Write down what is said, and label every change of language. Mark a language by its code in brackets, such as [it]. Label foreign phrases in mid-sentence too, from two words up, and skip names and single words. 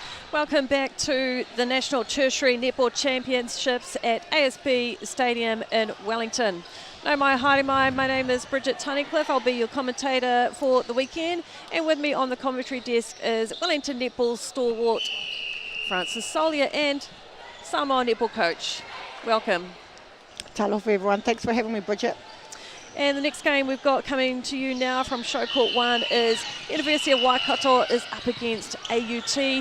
[en] Welcome back to the National Tertiary Netball Championships at ASB Stadium in Wellington. [mi] No mai haere mai, [en] my name is Bridget Tunnicliffe. I'll be your commentator for the weekend, and with me on the commentary desk is Wellington Netball stalwart Francis Solier and Samoa Netball coach. Welcome. Talofa everyone, thanks for having me, Bridget. And the next game we've got coming to you now from Show Court 1 is University of Waikato is up against AUT.